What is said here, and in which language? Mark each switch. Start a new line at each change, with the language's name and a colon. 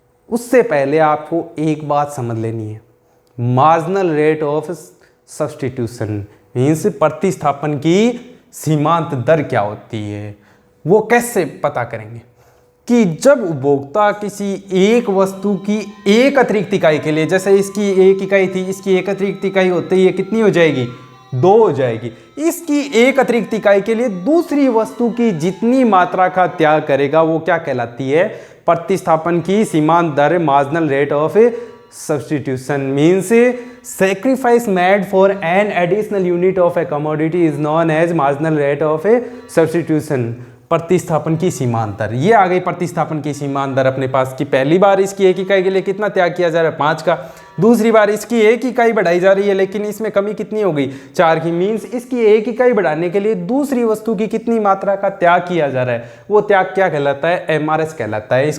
Hindi: उससे पहले आपको एक बात समझ लेनी है,
English: marginal rate of substitution means
Hindi: प्रतिस्थापन की सीमांत दर क्या होती है, वो कैसे पता करेंगे कि जब उपभोक्ता किसी एक वस्तु की एक अतिरिक्त इकाई के लिए, जैसे इसकी 1 इकाई थी, इसकी एक अतिरिक्त इकाई होते ही ये कितनी हो जाएगी, 2 हो जाएगी। इसकी एक अतिरिक्त इकाई के लिए दूसरी वस्तु की जितनी मात्रा का त्याग करेगा वो क्या कहलाती है, प्रतिस्थापन की सीमांत दर, marginal rate of substitution.
English: Means sacrifice made for an additional unit of a commodity is known as marginal rate of a substitution।
Hindi: प्रतिस्थापन की सीमांत दर, ये आ गई प्रतिस्थापन की सीमांत दर अपने पास की। पहली बार इसकी 1 इकाई के लिए कितना त्याग किया जा रहा है, 5 का, दूसरी बार इसकी 1 इकाई बढ़ाई जा रही है, लेकिन इसमें कमी कितनी हो गई, 4 की। मीन्स इसकी 1 इकाई बढ़ाने के लिए दूसरी वस्तु की कितनी मात्रा का त्याग किया जा रहा है, वो त्याग क्या कहलाता है, MRS कहलाता है।